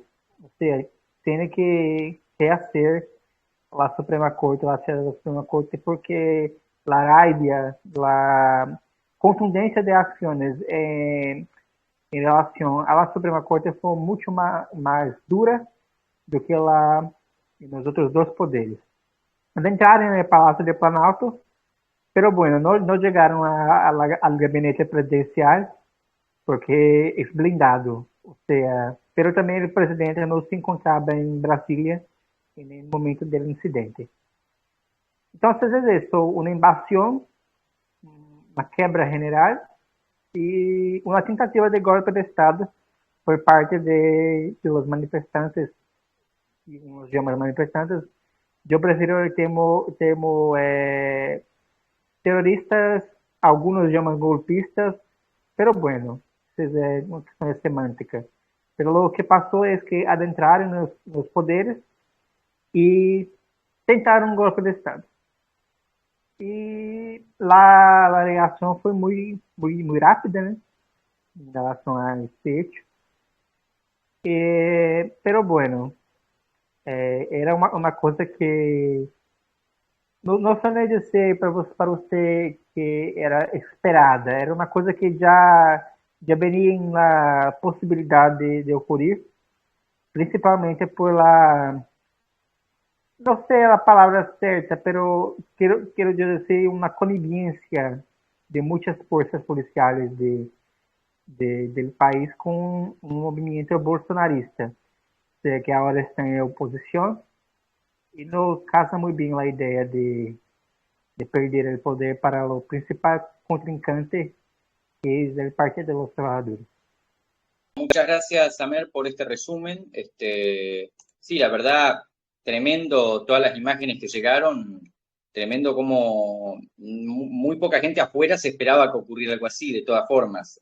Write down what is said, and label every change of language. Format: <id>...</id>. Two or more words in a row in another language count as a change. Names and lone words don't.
<es>O sea, tiene que hacer la Suprema Corte, la sede da Suprema Corte, porque la rabia, la contundencia de acciones en relación a la Suprema Corte fue mucho más dura</es> <pt>do que lá nos outros dois poderes. Entraram no Palácio de Planalto,</pt> <es>pero bueno, no llegaron al gabinete presidencial porque es blindado. O sea, pero</es> <pt>também o presidente não se encontrava em Brasília no momento do incidente. Então, é isso, uma invasão, uma quebra general e uma tentativa de golpe de Estado por parte</pt> <es>de los manifestantes, y nos llaman manifestantes. Yo prefiero el termo terroristas, algunos llaman golpistas, pero bueno, es una cuestión de semántica. Pero lo que pasó es que adentraron los poderes y tentaron un golpe de Estado. Y la reacción fue muy rápida, ¿no? En relación a este hecho. Pero bueno,</es> <pt>era uma coisa que não só dizer para você que era esperada, era uma coisa que já venia na possibilidade de ocorrer, principalmente por não sei a palavra certa, pero quero dizer uma conivência de muitas forças policiais del país com um movimento bolsonarista, que agora está em oposição e não casa muito bem a ideia de perder o poder para o principal contrincante</pt> <es>que es el</es> <pt>Partido de los Trabajadores.</pt> <es>Muchas gracias, Samer, por este resumen. Sí, la verdad, tremendo todas las imágenes que llegaron, tremendo como muy poca gente afuera se esperaba que ocurriera algo así, de todas formas.</es>